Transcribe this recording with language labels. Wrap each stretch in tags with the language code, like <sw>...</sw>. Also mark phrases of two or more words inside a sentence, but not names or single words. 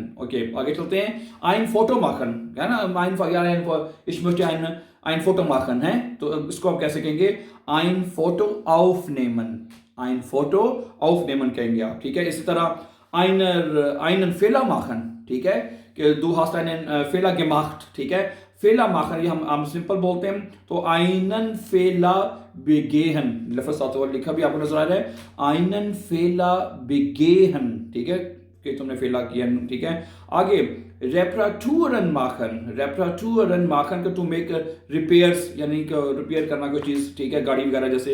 <hi>ओके, आगे चलते हैं।</hi> <de>ein Foto machen</de> <hi>है ना,</hi> <de>ein Foto machen</de> <hi>है, तो इसको आप कैसे कहेंगे?</hi> <de>ein Foto aufnehmen, ein Foto aufnehmen</de> <hi>कहेंगे आप। ठीक है, इसी तरह</hi> <de>einen Fehler machen.</de> <hi>ठीक है, कि</hi> <de>du hast einen Fehler gemacht।</de> <hi>ठीक है,</hi> <de>Fehler machen</de> <hi>ये हम सिंपल बोलते हैं, तो</hi> <de>einen Fehler begehen,</de> <hi>लफ्ज साथ और लिखा भी आपको नजर आ रहा है,</hi> <de>einen Fehler begehen.</de> <hi>ठीक है, कि तुमने फेला किया। ठीक है, आगे</hi> <de>Reparaturen machen</de> <hi>का</hi> <en>to make repairs,</en> <hi>यानी कि रिपेयर करना कोई चीज़, ठीक है, गाड़ी वगैरह जैसे।</hi>